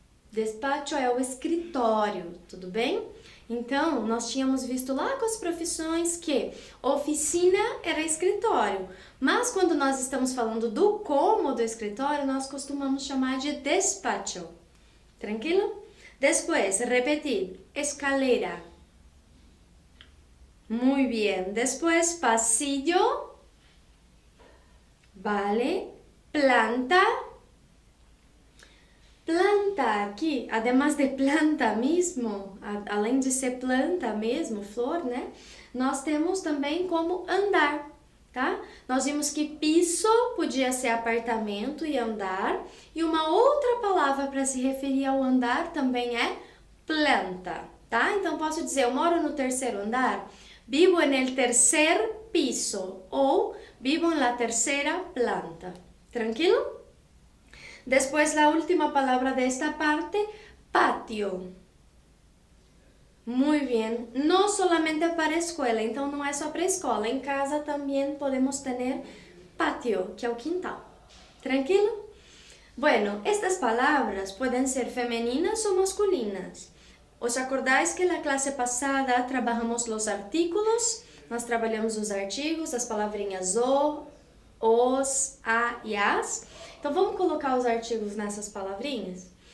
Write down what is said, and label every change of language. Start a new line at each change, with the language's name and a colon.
Portuguese: Despacho é o escritório, tudo bem? Então, nós tínhamos visto lá com as profissões que oficina era escritório, mas quando nós estamos falando do cômodo do escritório, nós costumamos chamar de despacho. Tranquilo?
Spanish: Después, repetir, escalera. Muy bien. Después, pasillo. Vale. Planta.
Portuguese: Planta aqui,
Spanish: además de planta
Portuguese: mesmo, além de ser planta mesmo, flor, né? Nós temos também como andar, tá? Nós vimos que piso podia ser apartamento e andar, e uma outra palavra para se referir ao andar também é planta, tá? Então posso dizer, eu moro no terceiro andar,
Spanish: vivo en el tercer piso,
Portuguese: ou
Spanish: vivo en la tercera planta.
Portuguese: Tranquilo?
Spanish: Después la última palabra de esta parte, patio. Muy bien, no solamente para escuela,
Portuguese: então não é só para escola, em casa também podemos ter patio, que é o quintal. Tranquilo?
Spanish: Bueno, estas palabras pueden ser femeninas o masculinas. ¿Os acordáis que
Portuguese: na classe passada trabalhamos os artículos? Nós trabalhamos os artigos, as palavrinhas o, os, a e as. Então, vamos colocar os artigos nessas palavrinhas?